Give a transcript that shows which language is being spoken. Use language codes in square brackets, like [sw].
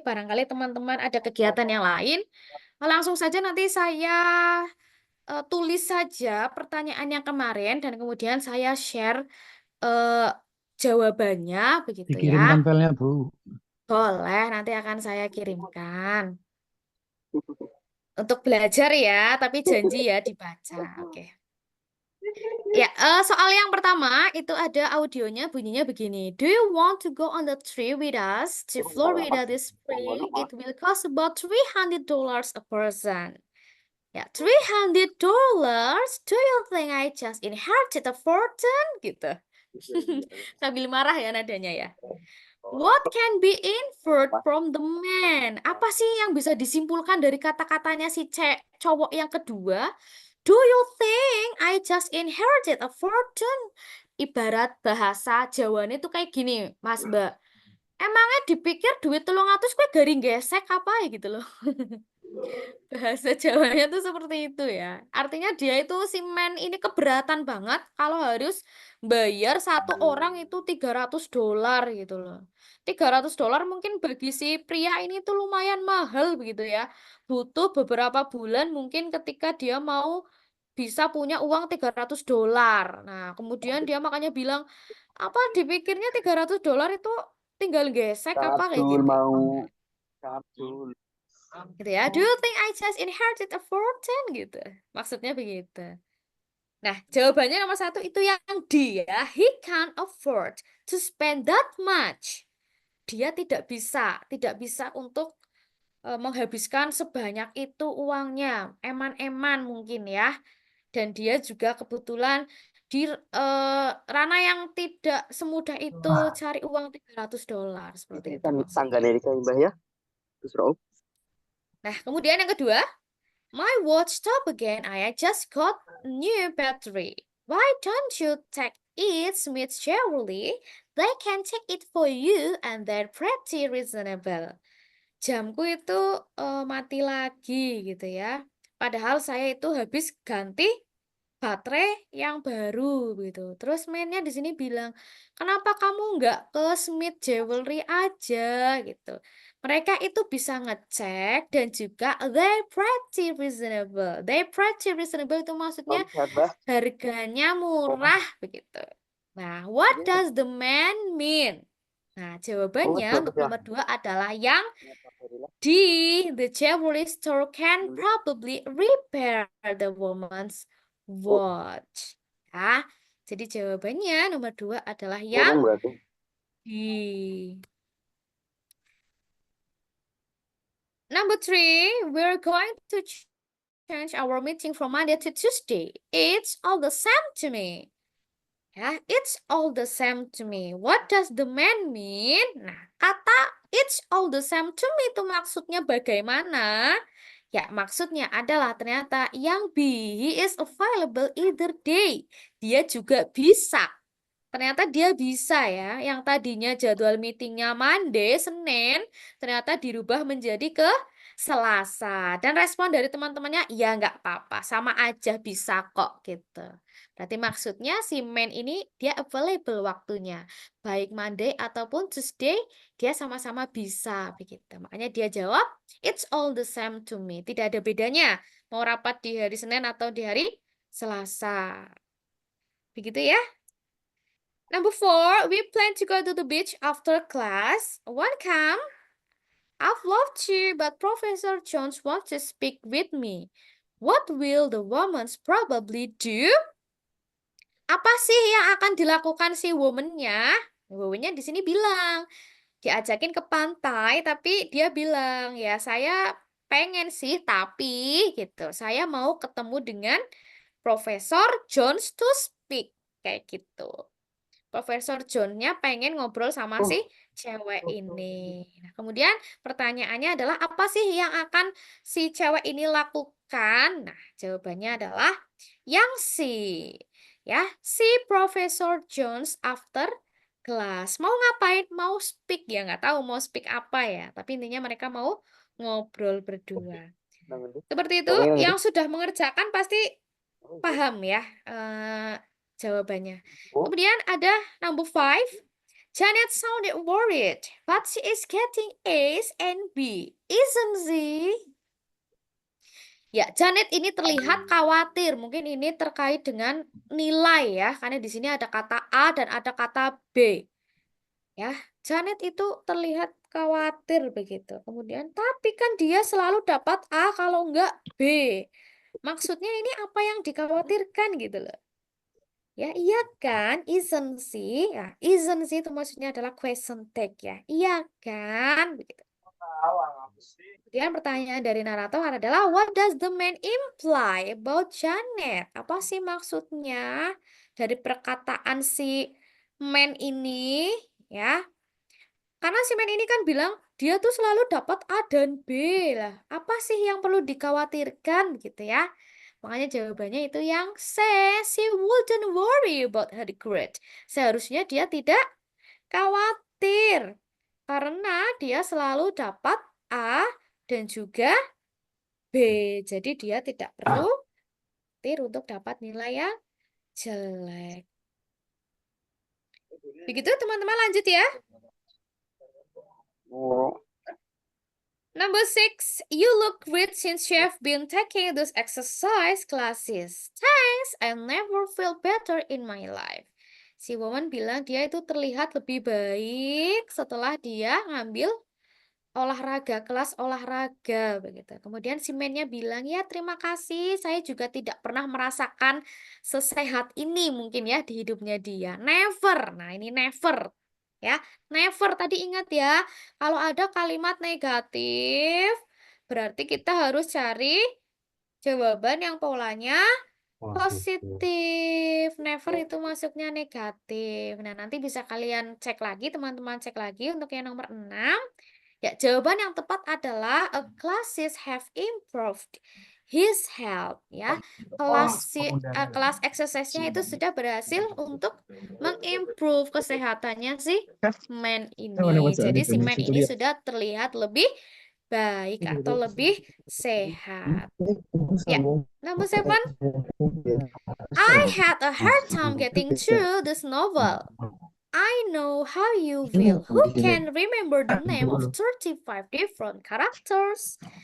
[id] Barangkali teman-teman ada kegiatan yang lain. Langsung saja nanti saya tulis saja pertanyaan yang kemarin dan kemudian saya share jawabannya begitu dikirim ya. tempelnya, Bu. Boleh, nanti akan saya kirimkan. Untuk belajar ya, tapi janji ya dibaca. Oke. Ya, soal yang pertama itu ada audionya bunyinya begini. [en] Do you want to go on the trip with us to Florida this spring? It will cost about $300 a person. Ya, $300? Do you think I just inherited a fortune? Gitu. [id] Sambil marah ya nadanya ya. [en] What can be inferred from the man? [id] Apa sih yang bisa disimpulkan dari kata-katanya si cowok yang kedua? [en] Do you think I just inherited a fortune? [id] Ibarat bahasa Jawanya itu kayak gini, Mas Mbak. Emangnya dipikir duit 300 kue garing gesek apa ya gitu loh. Bahasa Jawanya tuh seperti itu ya. Artinya dia itu si man ini keberatan banget kalau harus bayar satu orang itu $300 gitu loh. $300 mungkin bagi si pria ini tuh lumayan mahal begitu ya. Butuh beberapa bulan mungkin ketika dia mau bisa punya uang $300. Nah, kemudian dia makanya bilang, apa dipikirnya $300 itu tinggal gesek apa kayak gitu. Gitu ya. [en] Do you think I just inherited a fortune gitu. [id] Maksudnya begitu. Nah, jawabannya nomor 1 itu yang D ya. [en] He can't afford to spend that much. [id] Dia tidak bisa untuk menghabiskan sebanyak itu uangnya. Eman-eman mungkin ya. Dan dia juga kebetulan di ranah yang tidak semudah itu cari uang $300 seperti itu maksudnya. ya. Terus Nah, kemudian yang kedua, [en] my watch stopped again. I just got new battery. Why don't you take it, Smith Chevrolet? They can take it for you and they're pretty reasonable. [id] Jamku itu mati lagi gitu ya. Padahal saya itu habis ganti baterai yang baru gitu. Terus mainnya di sini bilang, kenapa kamu nggak ke Smith Jewelry aja gitu. Mereka itu bisa ngecek dan juga [en] they pretty reasonable. They pretty reasonable [id] itu maksudnya harganya murah begitu. [en] Nah, what does the man mean? [id] Nah, jawabannya untuk nomor 2 adalah yang D. [en] The jewelry store can probably repair the woman's watch. [id] Ya, jadi jawabannya nomor 2 adalah yang D. [en] Number 3, we're going to change our meeting from Monday to Tuesday. It's all the same to me. Ya, it's all the same to me. What does the man mean? Nah, kata it's all the same to me [id] itu maksudnya bagaimana? Ya, maksudnya adalah ternyata yang B, [en] he is available either day. [id] Dia juga bisa. Ternyata dia bisa ya. Yang tadinya jadwal meetingnya Monday, Senin, ternyata dirubah menjadi ke Selasa. Dan respon dari teman-temannya, ya nggak apa-apa, sama aja bisa kok gitu. Berarti maksudnya si man ini dia available waktunya. Baik Monday ataupun Tuesday, dia sama-sama bisa begitu. Makanya dia jawab, [en] it's all the same to me. [id] Tidak ada bedanya mau rapat di hari Senin atau di hari Selasa. Begitu ya. [en] Number 4, we plan to go to the beach after class. One come. I'd love to, but Professor Jones wants to speak with me. What will the woman probably do? [id] Apa sih yang akan dilakukan si woman-nya? Woman-nya di sini bilang, diajakin ke pantai, tapi dia bilang, ya saya pengen sih, tapi gitu. Saya mau ketemu dengan Profesor Jones to speak. Kayak gitu. Profesor John-nya pengen ngobrol sama si cewek ini. Nah, kemudian pertanyaannya adalah apa sih yang akan si cewek ini lakukan? Nah, jawabannya adalah yang C. Ya, si Profesor Jones after class. Mau ngapain? Mau speak ya, nggak tahu mau speak apa ya. Tapi intinya mereka mau ngobrol berdua. Seperti itu, yang sudah mengerjakan pasti paham ya jawabannya. Kemudian ada number 5. [en] Janet sounded worried, but she is getting A's and B, isn't she? [id] Ya, Janet ini terlihat khawatir. Mungkin ini terkait dengan nilai ya, karena di sini ada kata A dan ada kata B. Ya, Janet itu terlihat khawatir begitu. Kemudian, tapi kan dia selalu dapat A kalau enggak B. Maksudnya ini apa yang dikhawatirkan gitu loh. Ya, iya kan? [en] Isn't she? [id] Ya, [en] isn't she [id] itu maksudnya adalah question tag ya. Iya kan? Begitu. Kemudian pertanyaan dari narator adalah [en] what does the man imply about Janet? [id] Apa sih maksudnya dari perkataan si man ini ya? Karena si man ini kan bilang dia tuh selalu dapat A dan B lah. Apa sih yang perlu dikhawatirkan gitu ya? Makanya jawabannya itu yang C. [en] She wouldn't worry about her grade. [id] Seharusnya dia tidak khawatir. Karena dia selalu dapat A dan juga B. Jadi dia tidak perlu khawatir untuk dapat nilai yang jelek. Begitu teman-teman, lanjut ya. [en] Number 6, you look great since you have been taking those exercise classes. Thanks, I never feel better in my life. [id] Si woman bilang dia itu terlihat lebih baik setelah dia ngambil olahraga, kelas olahraga begitu. Kemudian si man-nya bilang, ya terima kasih, saya juga tidak pernah merasakan sesehat ini mungkin ya di hidupnya dia. Never, nah ini never. Ya, never tadi ingat ya, kalau ada kalimat negatif, berarti kita harus cari jawaban yang polanya Positif, never itu masuknya negatif. Nah, nanti bisa kalian cek lagi, teman-teman cek lagi untuk yang nomor 6. Ya, jawaban yang tepat adalah [en] a classes have improved his health, [id] ya. Kelas exercise-nya itu sudah berhasil untuk mengimprove kesehatannya si man ini. Jadi si man ini sudah terlihat lebih baik atau lebih sehat. [en] Ya, number 7. I had a hard time getting through this novel. I know how you feel. Who can remember the name of 35 different characters?